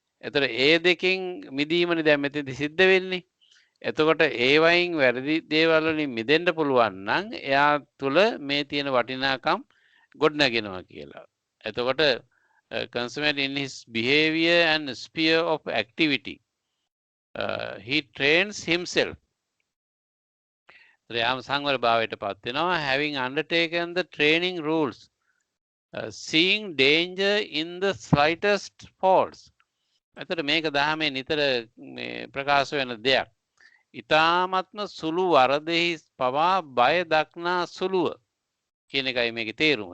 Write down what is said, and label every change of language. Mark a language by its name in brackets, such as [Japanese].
[Sinhala] එතකොට ඒ දෙකෙන් මිදීමනේ දැන් මෙතෙන්දි සිද්ධ වෙන්නේ. එතකොට ඒ වයින් වැරදි දේවල් වලින් මිදෙන්න පුළුවන් නම් එයා තුල මේ තියෙන වටිනාකම් ගොඩනගෙනවා කියලා. [English] එතකොට consummate in his behavior and sphere of activity he trains himself. [Sinhala] යාම සංවර භාවයට පත් වෙනවා [English] having undertaken the training rules. Seeing danger in the slightest faults. [Sinhala] එතකොට මේක දහමේ නිතර මේ ප්‍රකාශ වෙන දෙයක්. ඊ타ත්ම සුළු වරදෙහි පවා බය දක්නා සුළුව කියන එකයි මේකේ තේරුම.